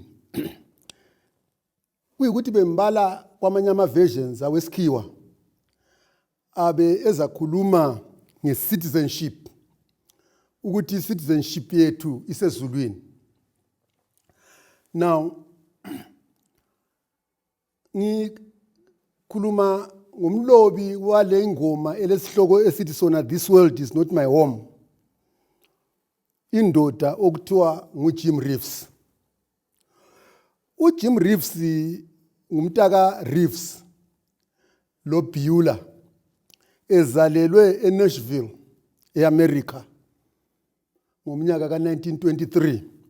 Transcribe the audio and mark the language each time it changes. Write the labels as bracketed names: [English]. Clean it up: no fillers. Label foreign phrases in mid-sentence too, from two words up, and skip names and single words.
[Zulu] Kuyikuthi bembala kwamanye ama-versions awesikhiwa abe ezakhuluma nge-citizenship, ukuthi i-citizenship yethu isezulwini. Now, ngikhuluma ngomlobi wale ngoma elesihloko esithi sona, [English] this world is not my home, [Zulu] indoda okuthiwa nguJim Reeves. uJim Reeves ngumntaka Reeves lo Beulah, ezalelwe eNashville eAmerica ngomnyaka ka-1923.